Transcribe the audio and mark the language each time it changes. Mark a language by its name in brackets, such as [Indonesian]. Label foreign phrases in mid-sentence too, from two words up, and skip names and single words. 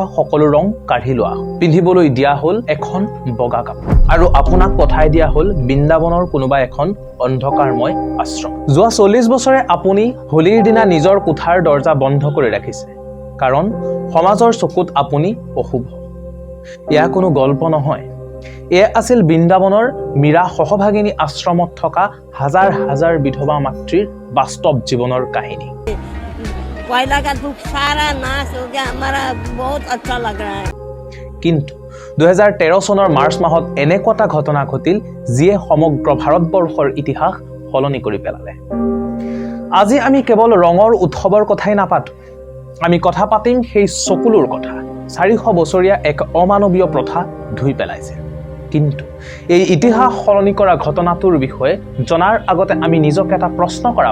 [Assamese] সকলো ৰং কাঢ়ি লোৱা পিন্ধিবলৈ দিয়া হ'ল এখন বগা কাপোৰ আৰু আপোনাক পঠাই দিয়া হ'ল বৃন্দাবনৰ কোনোবা এখন অন্ধকাৰময় আশ্ৰম যোৱা 40 বছৰে আপুনি হোলীৰ দিনা নিজৰ কোঠাৰ দৰ্জা বন্ধ কৰি ৰাখিছে কাৰণ সমাজৰ চকুত আপুনি অশুভ ইয়া কোনো গল্প নহয় এয়া আছিল বৃন্দাবনৰ মীৰা সহভাগিনী আশ্ৰমত থকা হাজাৰ হাজাৰ বিধৱা মাতৃৰ বাস্তৱ জীৱনৰ কাহিনী [Hindi] पहला का दुख सारा नाश हो गया हमारा बहुत अच्छा लग रहा है [Assamese] কিন্তু 2013 চনৰ মাৰ্চ মাহত এনেকুৱা ঘটনা ঘটিল যিয়ে সমগ্ৰ ভাৰতবৰ্ষৰ ইতিহাস সলনি কৰি পেলালে আজি আমি কেৱল ৰঙৰ উৎসৱৰ কথাই নাপাতো আমি কথা পাতিম সেই চকুলৰ কথা 400 বছৰীয়া এক অমানৱীয় প্ৰথা ধুই পেলাইছে কিন্তু এই ইতিহাস সলনি কৰা ঘটনাটোৰ বিষয়ে জনাৰ আগতে আমি নিজকে এটা প্ৰশ্ন কৰা